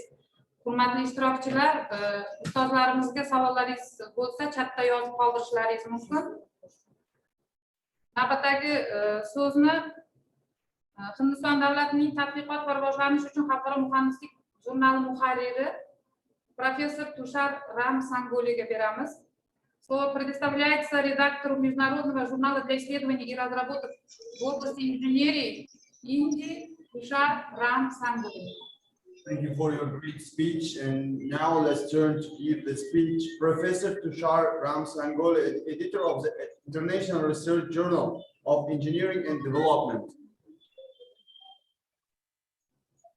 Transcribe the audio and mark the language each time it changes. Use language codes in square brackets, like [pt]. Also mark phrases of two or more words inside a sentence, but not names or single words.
[uz] Hurmatli ishtirokchilar, ustozlarimizga savollaringiz bo'lsa, chatda yozib qoldirishlaringiz mumkin. Navbatdagi so'zni Hindiston davlatining tadqiqot va rivojlanish uchun xalqaro muhandislik jurnali muharriri профессор Tushar Ramsangoliga beramiz. [ru] Слово предоставляется редактору международного журнала для исследований и разработок в области инженерии Индии Tushar Ramsangoli. [en] Thank you for your great speech. And now let's turn to give the speech Professor Tushar Ramsangoli, editor of the International Research Journal of Engineering and Development.